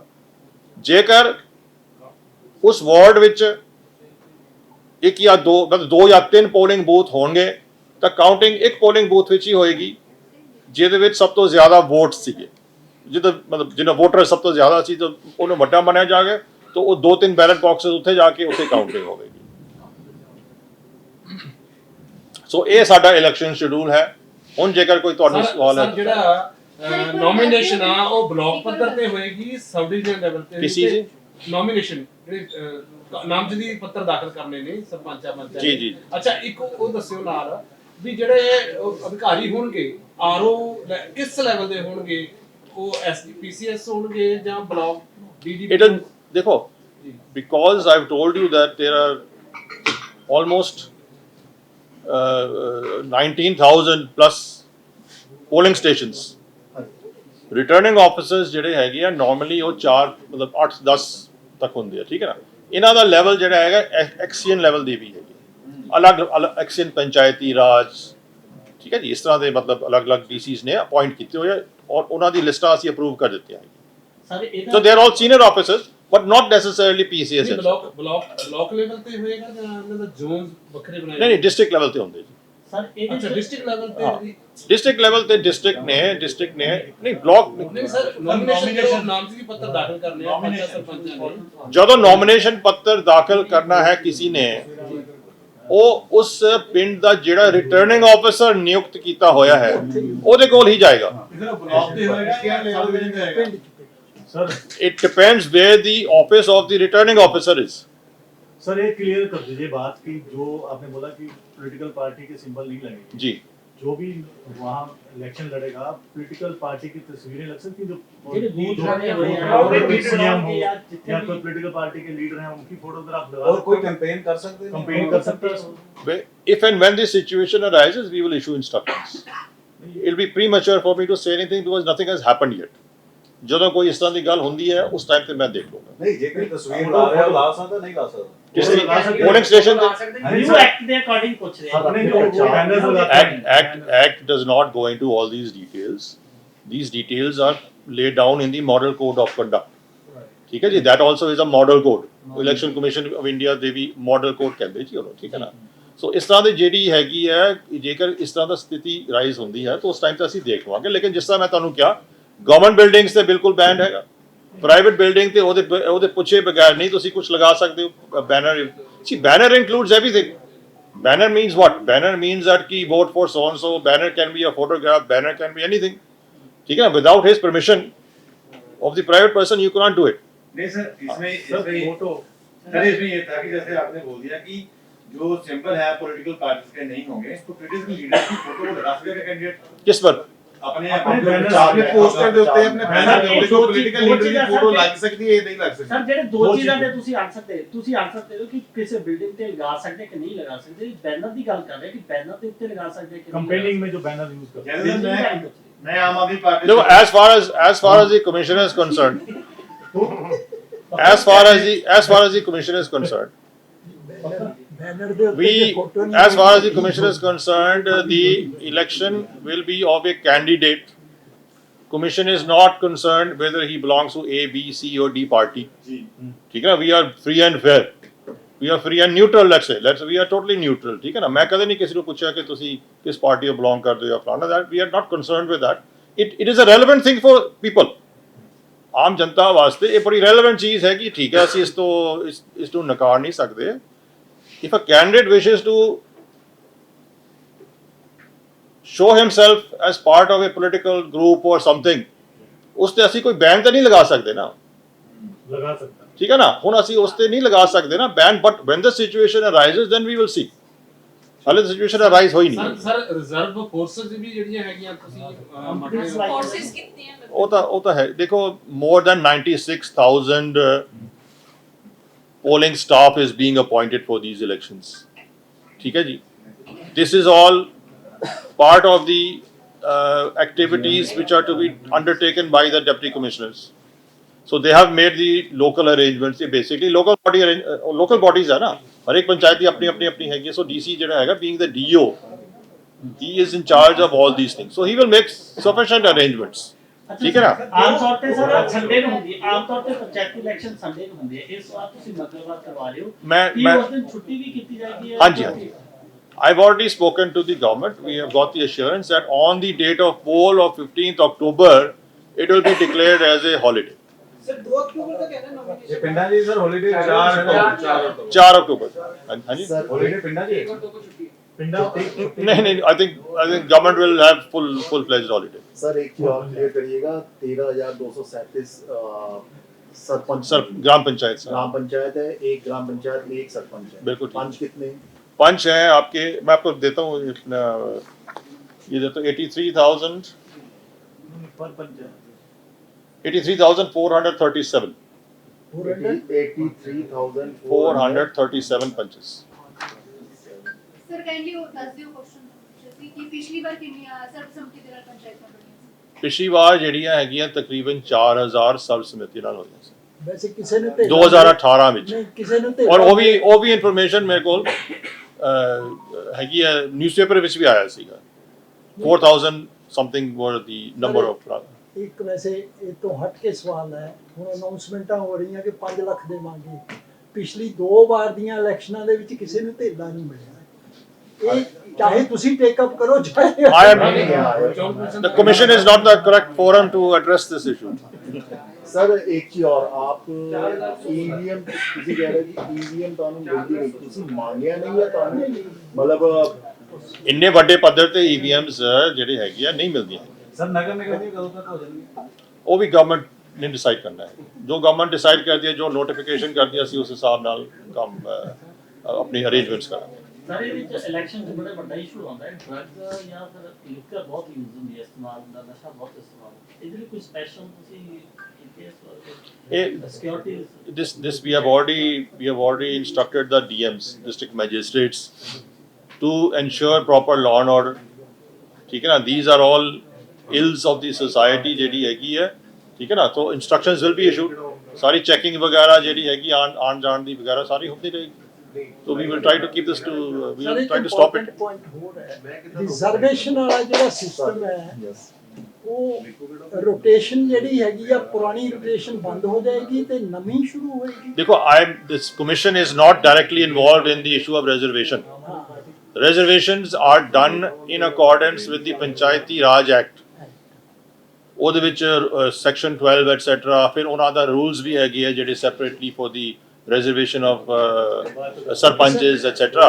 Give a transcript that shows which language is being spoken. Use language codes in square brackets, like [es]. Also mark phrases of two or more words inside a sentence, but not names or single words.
[pa] ਜੇਕਰ ਉਸ ਵਾਰਡ ਵਿੱਚ 1 ਯਾ 2 ਮਤਲਬ 2 ਯਾ 3 [en] polling booth [pa] ਹੋਣਗੇ ਤਾਂ ਕਾਊਂਟਿੰਗ ਇੱਕ [en] polling booth [pa] ਵਿੱਚ ਹੀ ਹੋਏਗੀ ਜਿਹਦੇ ਵਿੱਚ ਸਭ ਤੋਂ ਜ਼ਿਆਦਾ ਵੋਟਸ ਸੀਗੇ, ਜਿਹਦੇ ਮਤਲਬ ਜਿਨ੍ਹਾਂ ਵੋਟਰ ਸਭ ਤੋਂ ਜ਼ਿਆਦਾ ਸੀ ਤਾਂ ਉਹਨਾਂ ਵੱਡਾ ਮੰਨਿਆ ਜਾਏਗਾ, ਤਾਂ ਉਹ 2-3 [en] ballot boxes [pa] ਉੱਥੇ ਜਾ ਕੇ ਉੱਥੇ ਕਾਊਂਟਿੰਗ ਹੋਊਗੀ। ਸੋ ਇਹ ਸਾਡਾ ਇਲੈਕਸ਼ਨ ਸ਼ੈਡਿਊਲ ਹੈ। ਹੁਣ ਜੇਕਰ ਕੋਈ ਤੁਹਾਡਾ ਸਵਾਲ ਹੈ ਜਿਹੜਾ ਨੋਮੀਨੇਸ਼ਨ ਆ ਉਹ ਬਲਾਕ ਪੱਧਰ ਤੇ ਹੋਏਗੀ, [en] sub division level [pa] ਤੇ [hi] किसी से [pa] ਨੋਮੀਨੇਸ਼ਨ ਜਿਹੜੇ ਨਾਮਜ਼ਦਗੀ ਪੱਤਰ ਦਾਖਲ ਕਰਨੇ ਨੇ ਸਰਪੰਚਾਂ ਪੰਚਾਇਤ ਜੀ ਜੀ। ਅੱਛਾ ਇੱਕ ਉਹ ਦੱਸਿਓ ਨਾਲ ਵੀ ਜਿਹੜੇ ਅਧਿਕਾਰੀ ਹੋਣਗੇ ਆਰਓ ਕਿਸ ਲੈਵਲ ਦੇ ਹੋਣਗੇ, ਉਹ PCS ਹੋਣਗੇ ਜਾਂ ਬਲਾਕ DD? [en] It is, देखो, because I've told you that there are almost 19,000 plus polling stations. Returning officers [pa] ਜਿਹੜੇ ਹੈਗੇ ਆ ਨਾਰਮਲੀ ਉਹ 4 मतलब 8-10 ਤੱਕ ਹੁੰਦੇ ਆ। ਠੀਕ ਹੈ ਨਾ। ਇਹਨਾਂ ਦਾ ਲੈਵਲ ਜਿਹੜਾ ਹੈਗਾ ਐਕਸੀਅਨ ਲੈਵਲ ਦੀ ਵੀ ਹੈਗੀ, ਅਲੱਗ ਐਕਸੀਅਨ ਪੰਚਾਇਤੀ ਰਾਜ। ਠੀਕ ਹੈ ਜੀ। ਇਸ ਤਰ੍ਹਾਂ ਦੇ ਮਤਲਬ ਅਲੱਗ-ਅਲੱਗ DCs ਨੇ ਅਪਾਇੰਟ ਕੀਤੇ ਹੋਏ ਆ ਔਰ ਉਹਨਾਂ ਦੀ ਲਿਸਟਾਂ ਅਸੀਂ ਅਪਰੂਵ ਕਰ ਦਿੱਤੀਆਂ ਹੈਗੀਆਂ। [en] so they are all senior officers but not necessarily PCS। [pa] ਬਲਾਕ ਲੈਵਲ ਤੇ ਹੋਏਗਾ ਜਾਂ ਇਹਨਾਂ ਦਾ ਜ਼ੋਨ ਵੱਖਰੇ ਬਣਾਏ? ਨਹੀਂ [en] district level [pa] ਤੇ ਹੁੰਦੇ ਜੀ। ਸਰ ਅੱਛਾ [en] district level [pa] ਤੇ [en] district level [hi] पे डिस्ट्रिक्ट ने नहीं ब्लॉक [pa] ਨਹੀਂ ਸਰ ਨੋਮੀਨੇਸ਼ਨ ਨਾਮਜ਼ਦਗੀ ਪੱਤਰ ਦਾਖਲ ਕਰਨੇ ਆ ਪੰਚਾਇਤ ਸਰਪੰਚਾਂ ਨੇ। ਜਦੋਂ ਨੋਮੀਨੇਸ਼ਨ ਪੱਤਰ ਦਾਖਲ ਕਰਨਾ ਹੈ ਕਿਸੇ ਨੇ ਉਹ ਉਸ ਪਿੰਡ ਦਾ ਜਿਹੜਾ [en] returning officer [pa] ਨਿਯੁਕਤ ਕੀਤਾ ਹੋਇਆ ਹੈ ਉਹਦੇ ਕੋਲ ਹੀ ਜਾਏਗਾ। ਬਲਾਕ ਤੇ ਹੋਏਗਾ ਜਾਂ ਲੈਵਲ ਤੇ ਹੋਏਗਾ? [en] Sir, it depends where the office of the returning officer is. [hi] सर ये क्लियर कर दीजिए बात कि जो आपने बोला कि [en] political party [hi] के सिंबल नहीं लगेंगे, जी जो भी वहाँ इलेक्शन लड़ेगा [en] political party [hi] की तस्वीरें लग सकती हैं, [pa] ਜਿਹੜੇ ਬੂਥ ਬਣੇ ਹੋਏ ਆ, [hi] जो [pa] ਉਹਦੇ PCM ਵਿੱਚ [hi] हो या जितने या भी- कोई [en] political party [hi] के लीडर हैं उनकी फोटोग्राफ लगा और कोई कैंपेन कर सकते हैं कंपेन कर सकते हैं। [en] if and when this situation arises we will issue instructions. It'll be premature for me to say anything because nothing has happened yet. [pa] ਜਦੋਂ ਕੋਈ ਇਸ ਤਰ੍ਹਾਂ ਦੀ ਗੱਲ ਹੁੰਦੀ ਹੈ ਉਸ ਟਾਈਮ ਤੇ ਮੈਂ ਦੇਖ ਲੂੰਗਾ [hi] नहीं जे कोई तस्वीर ला रहा है ला सकता नहीं ला सकता [pa] ਕਿਸ [hi] वो लगा सकते [pa] ਤਰੀਕੇ [hi] हैं। [pa] ਪੋਲਿੰਗ ਸਟੇਸ਼ਨ ਤੇ [en] new act [pa] ਦੇ ਅਕੋਰਡਿੰਗ ਪੁੱਛ ਰਹੇ ਆ [hi] अपने जो बैनर्स लगाते [en] act does not go into all these details. These details are laid down in the model code of conduct. [pa] ਠੀਕ ਹੈ ਜੀ, [en] that also is a model code. [pa] Election Commission of India ਦੇ ਵੀ [en] model code [pa] ਕਹਿੰਦੇ ਜੀ ਉਹਨੂੰ, ਠੀਕ ਹੈ ਨਾ। ਸੋ ਇਸ ਤਰ੍ਹਾਂ ਦੀ ਜਿਹੜੀ ਹੈਗੀ ਹੈ, ਜੇਕਰ ਇਸ ਤਰ੍ਹਾਂ ਦਾ ਸਥਿਤੀ ਰਾਈਜ਼ ਹੁੰਦੀ ਹੈ ਤਾਂ ਉਸ ਟਾਈਮ ਤੇ ਅਸੀਂ ਦੇਖ ਲਵਾਂਗੇ। ਲੇਕਿਨ ਜਿਸ ਤਰ੍ਹਾਂ ਮੈਂ ਤੁਹਾਨੂੰ ਕਿਹਾ, [en] government buildings [pa] ਤੇ ਬਿਲਕੁਲ ਬੈਨ ਹੈਗਾ, [en] private building [pa] ਤੇ ਉਹਦੇ ਪੁੱਛੇ ਬਗੈਰ ਨਹੀਂ ਤੁਸੀਂ ਕੁਝ ਲਗਾ ਸਕਦੇ ਹੋ ਬੈਨਰ। [en] see banner includes everything. Banner means what? Banner means that ki vote for so and so. Banner can be a photograph. Banner can be anything. [hi] ठीक है ना? [en] Without his permission of the private person, you cannot do it. [hi] नहीं सर, इसमें सर इसमें फोटो सर इसमें ये था कि जैसे आपने बोल दिया कि जो सिंबल है [en] political parties [hi] के नहीं होंगे तो [en] political leader [hi] की फोटो को लगा सकेगा कैंडिडेट किस पर? अपने अपने अपने बैनर चार पे [pa] पोस्टर ਦੇ ਉੱਤੇ ਆਪਣੇ [hi] बैनर [pa] ਬੈਨਰ ਦੇ ਦੇ ਉੱਤੇ ਦੋ ਕੋਈ ਪੋਲੀਟੀਕਲ ਚੀਜ਼ਾਂ ਲੀਡਰ ਦੀ ਸਰ, ਫੋਟੋ ਲੱਗ ਸਕਦੀ ਹੈ ਇਹ ਨਹੀਂ ਲੱਗ ਸਕਦੀ ਸਰ ਜਿਹੜੇ ਦੋ ਦੋ ਚੀਜ਼ਾਂ ਚੀਜ਼ਾਂ। ਤੇ ਤੁਸੀਂ ਆਂਸਰ ਸਕਦੇ ਹੋ ਕਿ ਕਿਸੇ ਬਿਲਡਿੰਗ ਤੇ ਲਗਾ ਸਕਦੇ ਕਿ ਨਹੀਂ ਲਗਾ ਸਕਦੇ। ਬੈਨਰ ਦੀ ਗੱਲ ਕਰ ਰਹੇ ਕਿ ਬੈਨਰ ਦੇ ਉੱਤੇ ਲਗਾ ਸਕਦੇ ਕਿ [hi] कंपेनिंग में जो बैनर यूज करते हैं। जैसे मैं आम आदमी पार्टी [en] No, as far as the commission is concerned, as far as the commission is concerned, we, as far as the commission is concerned, the election will be of a candidate. Commission is not concerned whether he belongs to A, B, C or D party. [hi] ठीक है ना? [en] We are free and fair. We are free and neutral. We are totally neutral. [hi] ठीक है ना? मैं कदे नहीं किसी को पूछा कि तुसी किस पार्टी को belong करते हो या फलाना। [en] That we are not concerned with that. It is a relevant thing for people. [pa] ਆਮ ਜਨਤਾ ਵਾਸਤੇ ਇਹ ਬੜੀ relevant ਚੀਜ਼ ਹੈ ਕਿ ਠੀਕ ਹੈ ਅਸੀਂ ਇਸ ਤੋਂ ਨਕਾਰ ਨਹੀਂ ਸਕਦੇ। [en] If a candidate wishes to show himself as part of a political group or something, [pa] ਉਸ ਤੇ ਅਸੀਂ ਕੋਈ ਬੈਨ ਤਾਂ ਨਹੀਂ ਲਗਾ ਸਕਦੇ ਨਾ, [hi] लगा सकता है। [pa] ਠੀਕ ਹੈ ਨਾ। ਹੁਣ ਅਸੀਂ ਉਸ ਤੇ ਨਹੀਂ ਲਗਾ ਸਕਦੇ ਨਾ ਬੈਨ, ਬਟ [en] when the situation arises then we will see. [pa] ਹਾਲੇ ਤਾਂ [en] situation arise [pa] ਹੋਈ ਨਹੀਂ। ਸਰ [en] reserve forces [pa] ਵੀ ਜਿਹੜੀਆਂ ਹੈਗੀਆਂ ਤੁਸੀਂ [hi] फोर्सेस कितने हैं [pa] ਉਹ ਤਾਂ ਹੈ। [en] ਦੇਖੋ more than 96,000 polling staff is being appointed for these elections. [hi] ठीक है जी, [en] this is all part of the activities which are to be undertaken by the deputy commissioners. So they have made the local arrangements. Basically local bodies [hi] है ना, हर एक पंचायत की अपनी हैगी। [pa] So DC ਜਿਹੜਾ ਹੈਗਾ, [en] being the DO, he is in charge of all these things. So he will make sufficient arrangements. [pa] ਠੀਕ ਹੈ ਨਾ। ਆਮ ਤੌਰ ਤੇ ਸਰ ਸੰਡੇ ਨੂੰ ਹੁੰਦੀ ਹੈ, ਆਮ ਤੌਰ ਤੇ ਪੰਚਾਇਤੀ ਇਲੈਕਸ਼ਨ ਸੰਡੇ ਨੂੰ ਹੁੰਦੀ ਹੈ। ਇਸ ਵਾਰ ਤੁਸੀਂ ਮੰਗਲਵਾਰ ਕਰਵਾ ਰਹੇ ਹੋ, ਕੀ ਮੈਂ ਉਸ ਦਿਨ ਛੁੱਟੀ ਵੀ ਕੀਤੀ ਜਾਏਗੀ? ਹਾਂਜੀ। I've already spoken to the government. We have got the assurance that on the date of poll of 15th October, it will be declared as a holiday. ਸਰ 2 ਅਕਤੂਬਰ ਤੱਕ ਹੈ ਨਾ ਨੋਮੀਨੇਸ਼ਨ? ਇਹ ਪਿੰਡਾਂ ਦੀ ਸਰ ਹੌਲੀਡੇ 4 ਅਕਤੂਬਰ 4 October. ਹਾਂਜੀ। ਹੌਲੀਡੇ ਪਿੰਡਾਂ ਦੀ पिंडा [hi] नहीं, [en] I think government will have full-fledged holiday. [hi] सर एक चीज और क्लियर करिएगा, 13,237 सरपंच सर ग्राम पंचायत सर, ग्राम पंचायत है, एक ग्राम पंचायत में एक सरपंच है। बिल्कुल ठीक। पंच कितने? पंच हैं आपके, मैं आपको देता हूँ ये देता हूँ 83,000 पर पंचायत 83,437 83,437 [en] punches. [hi] सर काइंडली वो दस दियो क्वेश्चन जैसे कि पिछली बार कितनी सर्वसम्मति [pa] ਦੇ ਨਾਲ ਪੰਚਾਇਤਾਂ ਬਣੀਆਂ ਪਿਛਲੀ ਵਾਰ ਜਿਹੜੀਆਂ ਹੈਗੀਆਂ ਤਕਰੀਬਨ 4,000 ਸਰਬਸੰਮਤੀ ਨਾਲ ਹੋਈਆਂ ਸੀ ਵੈਸੇ ਕਿਸੇ ਨੇ ਤੇ 2018 ਵਿੱਚ। ਨਹੀਂ ਕਿਸੇ ਨੇ ਤੇ ਔਰ ਉਹ ਵੀ ਇਨਫੋਰਮੇਸ਼ਨ ਮੇਰੇ ਕੋਲ ਹੈਗੀ ਹੈ, ਨਿਊਜ਼ਪੇਪਰ ਵਿੱਚ ਵੀ ਆਇਆ ਸੀਗਾ। [en] 4,000 something were the number of. [pa] ਇੱਕ ਵੈਸੇ ਇਹ ਤੋਂ ਹਟ ਕੇ ਸਵਾਲ ਹੈ, ਹੁਣ ਅਨਾਉਂਸਮੈਂਟਾਂ ਹੋ ਰਹੀਆਂ ਕਿ 5 ਲੱਖ ਦੇਵਾਂਗੇ। ਪਿਛਲੀ 2 ਵਾਰ ਦੀਆਂ ਇਲੈਕਸ਼ਨਾਂ ਦੇ ਵਿੱਚ ਕਿਸੇ ਨੂੰ ਧੇਲਾ ਨਹੀਂ ਮਿਲਿਆ। ਇਹ ਚਾਹੇ ਤੁਸੀਂ [en] take up [pa] ਕਰੋ ਚਾਹੇ [en] The commission is not the correct forum to address this issue. [hi] सर एक चीज और, आप ईवीएम किसी कह रहे कि ईवीएम [pa] ਤੁਹਾਨੂੰ ਮਿਲਦੀ ਨਹੀਂ, ਤੁਸੀਂ ਮੰਗਿਆ ਨਹੀਂ ਹੈ ਤੁਹਾਨੂੰ, ਮਤਲਬ ਇੰਨੇ ਵੱਡੇ ਪੱਧਰ ਤੇ EVMs ਜਿਹੜੇ ਹੈਗੇ ਆ ਨਹੀਂ ਮਿਲਦੀਆਂ। ਸਰ ਨਗਰ ਨਿਗਮ ਦੀ ਕਦੋਂ ਤੱਕ ਹੋ ਜਾਣਗੇ? ਉਹ ਵੀ ਗਵਰਨਮੈਂਟ [hi] ने डिसाइड करना है, जो गवर्नमेंट डिसाइड करती है, जो नोटिफिकेशन करती है, [pa] ਅਸੀਂ ਉਸ ਹਿਸਾਬ ਨਾਲ ਕੰਮ ਆਪਣੀ ਅਰੇਂਜਮੈਂਟਸ ਕਰਾਂਗੇ। ਸਰ ਇਹਦੇ ਵਿੱਚ ਇਲੈਕਸ਼ਨ 'ਚ ਬੜਾ ਵੱਡਾ ਇਸ਼ੂ ਆਉਂਦਾ ਹੈ, ਡਰੱਗ ਜਾਂ ਫਿਰ ਲਿਕਰ ਬਹੁਤ ਯੂਜ਼ ਹੁੰਦੀ ਹੈ, ਇਸਤੇਮਾਲ ਹੁੰਦਾ, ਨਸ਼ਾ ਬਹੁਤ ਇਸਤੇਮਾਲ ਹੁੰਦਾ, ਇਹਦੇ ਲਈ ਕੋਈ ਸਪੈਸ਼ਲ ਤੁਸੀਂ [en] This we have already instructed the DMs, district magistrates, to ensure proper law and order. [hi] ठीक है ना, [en] these are all ills of the society [pa] ਜਿਹੜੀ ਹੈਗੀ ਹੈ, [en] ठीक है ना, तो instructions will be issued, [pa] ਸਾਰੀ checking ਵਗੈਰਾ ਜਿਹੜੀ ਹੈਗੀ ਆਣ ਜਾਣ ਦੀ ਵਗੈਰਾ ਸਾਰੀ ਹੁੰਦੀ ਰਹੇਗੀ, [en] so we will try to keep this to we will try to stop it. [pa] ਰਿਜ਼ਰਵੇਸ਼ਨ ਵਾਲਾ ਜਿਹੜਾ ਸਿਸਟਮ ਹੈ ਉਹ ਰੋਟੇਸ਼ਨ ਜਿਹੜੀ ਹੈਗੀ ਆ, ਪੁਰਾਣੀ ਰੋਟੇਸ਼ਨ ਬੰਦ ਹੋ ਜਾਏਗੀ ਤੇ ਨਵੀਂ ਸ਼ੁਰੂ ਹੋਏਗੀ। [hi] देखो, [en] this commission is not directly involved in the issue of reservation. Reservations are done in accordance with the Panchayati Raj Act. [pa] ਉਹਦੇ ਵਿੱਚ section 12 etc. ਫਿਰ ਉਹਨਾਂ ਦਾ rules ਵੀ ਹੈਗੇ ਆ ਜਿਹੜੇ [en] separately for the reservation of sarpanches etc.